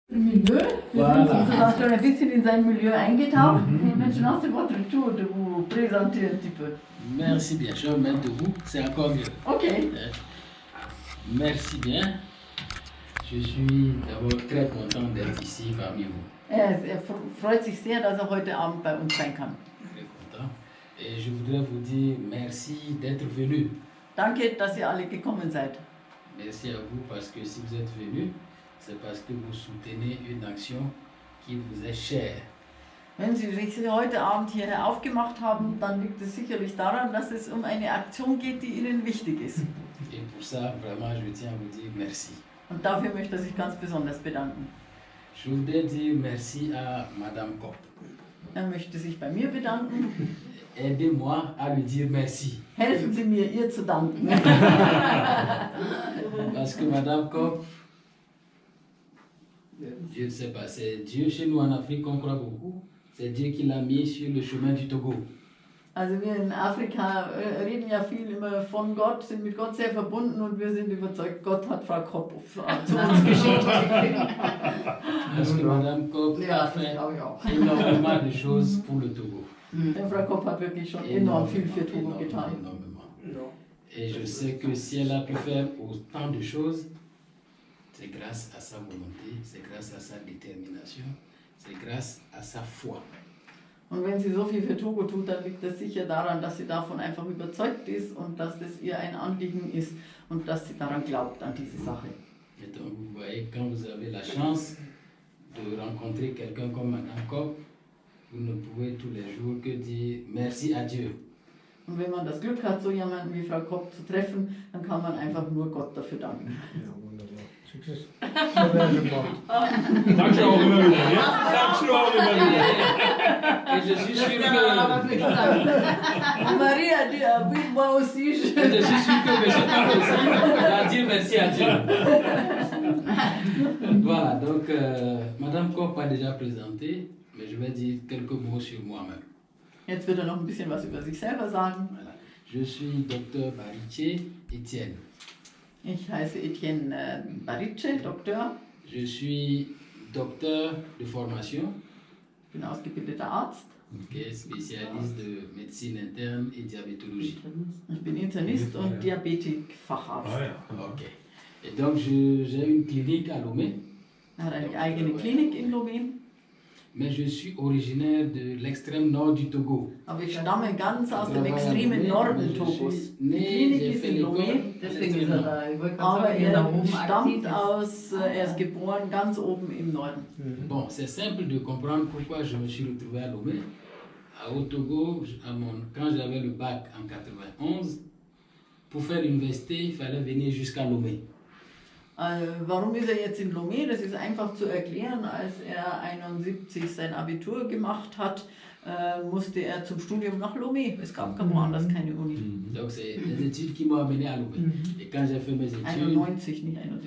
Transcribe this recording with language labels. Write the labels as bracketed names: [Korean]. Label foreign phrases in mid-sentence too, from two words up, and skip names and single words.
[German] Milieu. Wir sind sozusagen schon ein bisschen in sein Milieu eingetaucht. [French] Maintenant, c'est votre tour de vous présenter un petit peu. Merci bien. Je vais me mettre debout, c'est encore mieux. Ok. Merci bien. Je suis d'abord très content d'être ici parmi vous. [German] Er freut sich sehr, dass er heute Abend bei uns sein kann. [French] Très content. Et je voudrais vous dire merci d'être venu. [German] Danke, dass ihr alle gekommen seid. [French] Merci à vous parce que si vous êtes venus, c'est parce que vous soutenez une action qui vous est chère. [German] Wenn Sie sich heute Abend hierher aufgemacht haben, dann liegt es sicherlich daran, dass es um eine Aktion geht, die Ihnen wichtig ist. [French] Et pour ça, vraiment, je tiens à vous dire merci. [German] Und dafür möchte er sich ganz besonders bedanken. [French] Je voudrais dire merci à Madame Kopp. [German] Er möchte sich bei mir bedanken. [French] Aidez-moi à lui dire merci. [German] Helfen Sie mir, ihr zu danken. [French] Parce que Madame Kopp, je ne sais pas, c'est Dieu chez nous en Afrique qu'on croit beaucoup. C'est Dieu qui l'a mis sur le chemin du Togo. [German] Also wir in Afrika reden ja viel immer von Gott, sind mit Gott sehr verbunden und wir sind überzeugt, Gott hat Frau Kopp zu uns geschickt. [French] Parce que Madame Kopp a fait énormément de choses pour le Togo. [German] Denn Frau Kopp hat wirklich schon enorm viel für Togo getan. [French] Énormément. Et je sais que si elle a pu faire autant de choses, c'est grâce à sa volonté, c'est grâce à sa détermination, c'est grâce à sa foi. [German] Und wenn sie so viel für Togo tut, dann liegt das sicher daran, dass sie davon einfach überzeugt ist und dass das ihr ein Anliegen ist und dass sie daran glaubt, an diese Sache. [French] Et donc vous voyez, quand vous avez la chance de rencontrer quelqu'un comme Madame Kopp, vous ne pouvez tous les jours que dire merci à Dieu. [German] Und wenn man das Glück hat, so jemanden wie Frau Kopp zu treffen, dann kann man einfach nur Gott dafür danken. Ja, wunderbar. Success. So werden gemacht. Danke auch immer wieder. Ja? Danke auch immer wieder. [French] Et je suis sûr que, Marie a dit, ah oui, moi aussi, et je suis sûr que M. Kopp aussi va dire merci à Dieu. Voilà, donc Madame Kopp a déjà présenté, mais je vais dire quelques mots sur moi-même. [German] Jetzt wird er noch ein bisschen was über sich selber sagen. [French] Voilà. Je suis docteur Baritier Étienne. [German] Ich heiße Etienne Barice, Doktor. [French] Je suis docteur de formation, [German] Ich bin ausgebildeter Arzt. [French] okay, spécialiste de médecine interne et diabétologie. [German] Ich bin Internist und Diabetik-Facharzt. Ok. [French] Et donc j'ai une clinique à Lomé, [German] Er hat eine eigene Klinik in Lomé. [French] mais je suis originaire de l'extrême nord du Togo. [German] Aber ich stamme ganz aus dem extremen Norden Togos. Die Klinik ist in Lomé, Deswegen ist er da. Ich wollte gerade aber sagen, wer da er oben stammt aktiv ist. aus, er ist geboren ganz oben im Norden. [French] Bon, c'est simple de comprendre pourquoi je me suis retrouvé à Lomé. Au Togo, quand j'avais le bac en 91, pour faire l'université, il fallait venir jusqu'à Lomé. [German] Warum ist er jetzt in Lomé? Das ist einfach zu erklären. Als er 71 sein Abitur gemacht hat, musste er zum Studium nach Lomé. Es gab woanders keine Uni. [French] Donc c'est les études qui m'ont amené à Lomé. Et quand j'ai fait mes études, [German] 91, nicht 71.